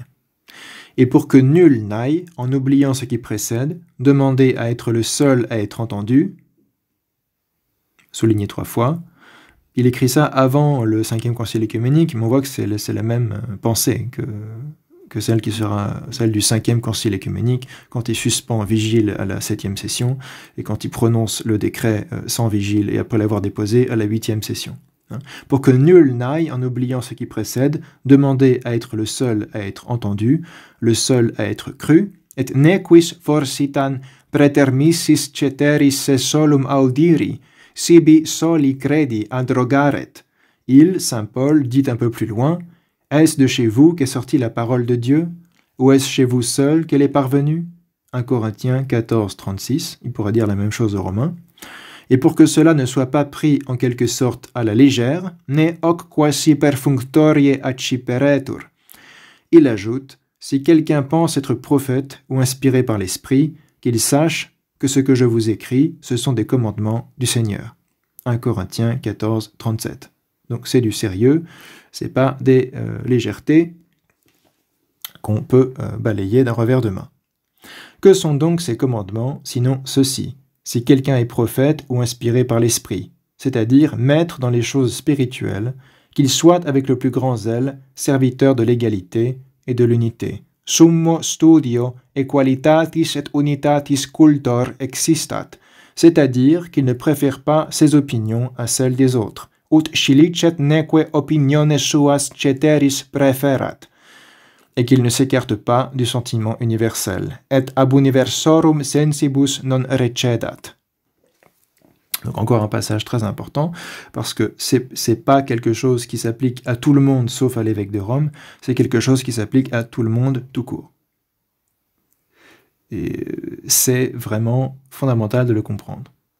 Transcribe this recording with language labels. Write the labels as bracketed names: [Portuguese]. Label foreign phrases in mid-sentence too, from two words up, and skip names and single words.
[French] Et pour que nul n'aille, en oubliant ce qui précède, demander à être le seul à être entendu, souligné 3 fois, il écrit ça avant le 5e concile œcuménique, mais on voit que c'est la même pensée que celle qui sera celle du 5e concile œcuménique, quand il suspend vigile à la 7e session, et quand il prononce le décret sans vigile, et après l'avoir déposé à la 8e session. Pour que nul n'aille, en oubliant ce qui précède, demander à être le seul à être entendu, le seul à être cru, [Latin] et nequis forsitan pretermissis ceteris se solum audiri, sibi soli credi adrogaret. [French] Il, saint Paul, dit un peu plus loin, est-ce de chez vous qu'est sortie la parole de Dieu, ou est-ce chez vous seul qu'elle est parvenue? 1 Corinthiens 14, 36, il pourrait dire la même chose aux Romains. Et pour que cela ne soit pas pris en quelque sorte à la légère, [Latin] ne hoc quasi perfunctorie acciperetur. [French] Il ajoute, si quelqu'un pense être prophète ou inspiré par l'Esprit, qu'il sache que ce que je vous écris, ce sont des commandements du Seigneur. 1 Corinthiens 14, 37. Donc c'est du sérieux, c'est pas des légèretés qu'on peut balayer d'un revers de main. Que sont donc ces commandements, sinon ceux-ci? Si quelqu'un est prophète ou inspiré par l'Esprit, c'est-à-dire maître dans les choses spirituelles, qu'il soit avec le plus grand zèle, serviteur de l'égalité et de l'unité. [Latin] Summo studio equalitatis et unitatis cultor existat, [French] c'est-à-dire qu'il ne préfère pas ses opinions à celles des autres. [Latin] Ut scilicet neque opiniones suas ceteris preferat, [French] et qu'il ne s'écarte pas du sentiment universel. [Latin] Et ab universorum sensibus non recedat. [French] Donc encore un passage très important, parce que c'est pas quelque chose qui s'applique à tout le monde, sauf à l'évêque de Rome, c'est quelque chose qui s'applique à tout le monde tout court. Et c'est vraiment fondamental de le comprendre.